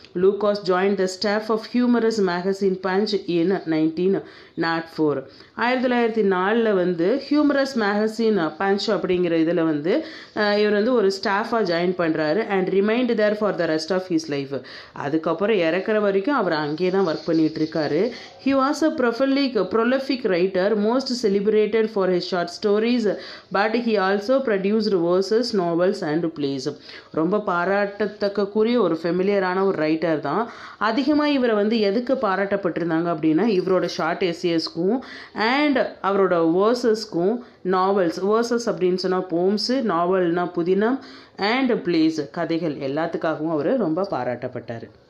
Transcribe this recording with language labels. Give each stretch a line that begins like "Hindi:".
English: Lucas join the staff of humorous magazine Punch in 1904.
Tamil: 1904 வந்து humorous magazine punch அப்படிங்கிற இதில் வந்து இவர் வந்து ஒரு ஸ்டாஃபாக ஜாயின் பண்ணுறாரு.
English: And remained there for the rest of his life.
Tamil: அதுக்கப்புறம் இறக்குற வரைக்கும் அவர் அங்கே தான் ஒர்க் பண்ணிட்டு இருக்காரு.
English: He was a prolific writer, most celebrated for his short stories, but he also produced verses, novels and plays.
Tamil: ரொம்ப பாராட்டத்தக்க கூறிய ஒரு ஃபெமிலியரான ஒரு ரைட்டர் தான். அதிகமாக இவரை வந்து எதுக்கு பாராட்டப்பட்டிருந்தாங்க அப்படின்னா இவரோட ஷார்ட் எஸ்ஏஸ்க்கும் அண்ட் அவரோட வேர்சஸ்க்கும், வேர்சஸ் அப்படின்னு சொன்னால் போம்ஸு, நாவல்னா புதினம், அண்ட் பிளேஸ் கதைகள் எல்லாத்துக்காகவும் அவர் ரொம்ப பாராட்டப்பட்டார்.